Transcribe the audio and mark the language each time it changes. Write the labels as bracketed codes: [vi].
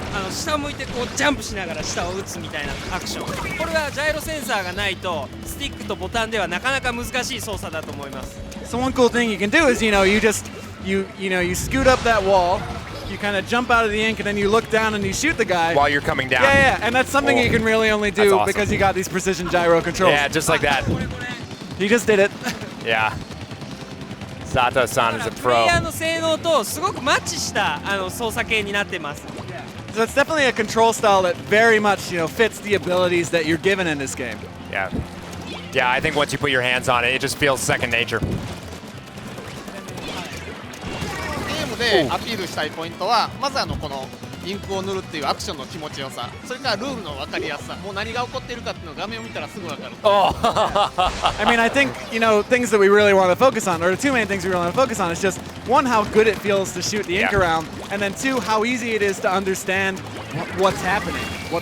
[ja] 下を向いてこうジャンプしながら下を打つみたいなアクション。これはジャイロセンサーがないとスティックとボタンではなかなか難しい操作だと思います。 [en] So one cool thing you can do is, you know, you scoot up that wall, you kind of jump out of the ink, and then you look down and you shoot the guy. While you're coming down. Yeah, and that's something you can really only do That's awesome. because you got these precision gyro controls. Yeah, just like that. He just did it. Yeah. Sato-san is a [ja] プレイ [en] pro. [ja] ヤーの性能とすごくマッチした操作系になってます。 [en] So it's definitely a control style that very much, you know, fits the abilities that you're given in this game. Yeah. Yeah, I think once you put your hands on it, it just feels second nature. [ja] ゲームでアピールしたいポイントはまずこのインクを塗るっていうアクションの気持ちよさ、それからルールの分かりやすさ、もう何が起こっているかっていうのを画面を見たらすぐ分かる。 [en] I mean, I think, you know, things that we really want to focus on, or the two main things we really want to focus on is just, one, how good it feels to shoot the ink Yeah. around, and then two, how easy it is to understand what's happening, what